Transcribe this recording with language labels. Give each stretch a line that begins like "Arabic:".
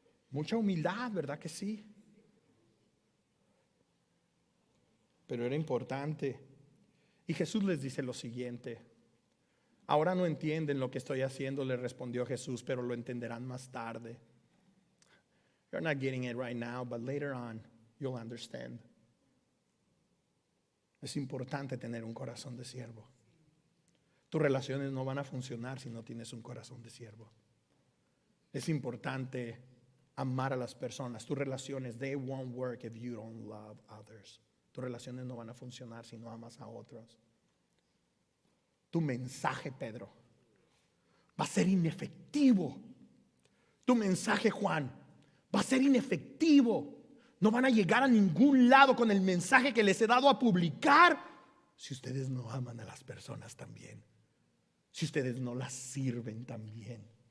Spanish: Mucha humildad, ¿verdad que sí? Pero era importante. Y Jesús les dice lo siguiente: ahora no entienden lo que estoy haciendo, le respondió Jesús, pero lo entenderán más tarde.
English: You're not getting it right now, but later on you'll understand.
Spanish: Es importante tener un corazón de siervo. Tus relaciones no van a funcionar si no tienes un corazón de siervo. Es importante amar a las personas. Tus relaciones,
English: they won't work if you don't love others.
Spanish: Tus relaciones no van a funcionar si no amas a otros. Tu mensaje, Pedro, va a ser inefectivo tu mensaje, Juan, va a ser inefectivo. No van a llegar a ningún lado con el mensaje que les he dado a publicar si ustedes no aman a las personas también, si ustedes no las sirven también.